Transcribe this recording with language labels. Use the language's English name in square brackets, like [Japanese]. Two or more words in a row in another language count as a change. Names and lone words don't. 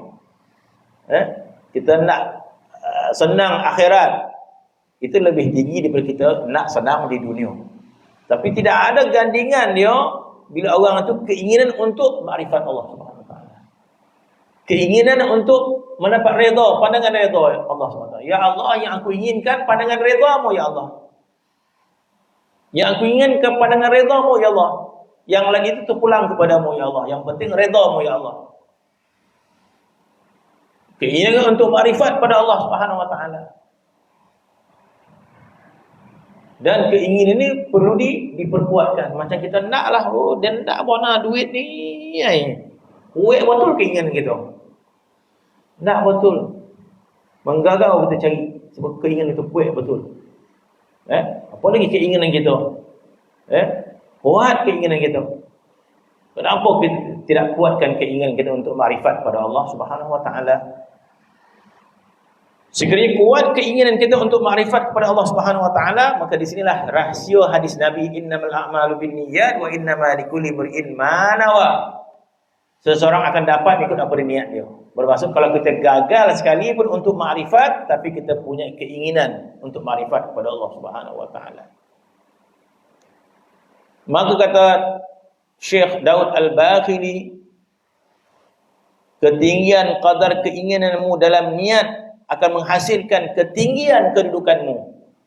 [Malay] Kita nak senang akhirat, itu lebih tinggi daripada kita nak senang di dunia. Tapi tidak ada gandingan dia bila orang itu keinginan untuk makrifat Allah [Arabic] سبحانه وتعالى. [Malay] Keinginan untuk mendapat redha, pandangan redha Allah [Arabic] سبحانه وتعالى. يا الله, [Malay] yang aku inginkan pandangan redha-Mu [Arabic] يا الله. [Malay] Yang aku inginkan pandangan redha-Mu ya Allah. Yang lain itu terpulang kepadamu [Arabic] يا الله. [Malay] Yang penting redha-Mu [Arabic] يا الله. [Malay] Keinginan untuk makrifat pada Allah [Arabic] سبحانه وتعالى. [Malay] Dan keinginan ini perlu diperkuatkan. Macam kita naklah, dan nak bona duit ni. Kuat betul keinginan kita. Nak betul. Menggagau kita cari sebab keinginan itu kuat betul. Apa lagi keinginan kita? Kuat keinginan kita. Kenapa kita tidak kuatkan keinginan kita untuk makrifat pada Allah [Arabic] سبحانه وتعالى? [Malay] Sekiranya kuat keinginan kita untuk makrifat kepada Allah [Arabic] سبحانه وتعالى, [Malay] maka di sinilah rahsia hadis Nabi, [Arabic] إنما الأعمال بالنيات وإنما لكل امرئ ما نوى. [Malay] Seseorang akan dapat ikut apa niat dia. Bermaksud kalau kita gagal sekali pun untuk makrifat, tapi kita punya keinginan untuk makrifat kepada Allah [Arabic] سبحانه وتعالى. [Malay] Maka kata Syekh Daud Al-Baqili, ketinggian kadar keinginanmu dalam niat akan menghasilkan ketinggian kedudukanmu.